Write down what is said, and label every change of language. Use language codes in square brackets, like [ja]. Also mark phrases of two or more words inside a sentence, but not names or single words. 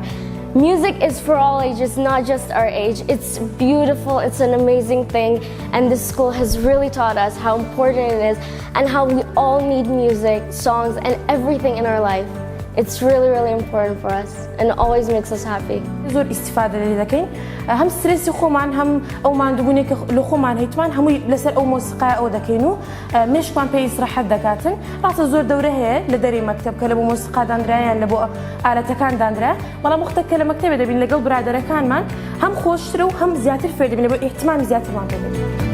[en] Music is for all ages, not just our age. It's beautiful, it's an amazing thing, and this school has really taught us how important it is and how we all need music, songs, and everything in our life. It's really important for us and always makes us happy. [ckb] زۆر ئیستیفادە لێ دەکەین، هەم سترێسی خۆمان هەم ئەو ماندووبوونێکی لە خۆمان هەیتمان هەمووی لەسەر ئەو مۆسیقای ئەو دەکەین و مێشکمان پێی ئیسراحەت دەکاتن. ڕاستە زۆر دەورە هەیە لە دەرەی مەکتەب کە لە بۆ مۆسیقا دانرایان لە بۆ ئالەتەکان دانرا، بەڵام وەختە کە لە مەکتەبێ دەبین لەگەڵ برادەرەکانمان هەم خۆشترە و هەم زیاتر فێر دەبین لە بۆ ئیحتیمامی زیاترمان دەبێت.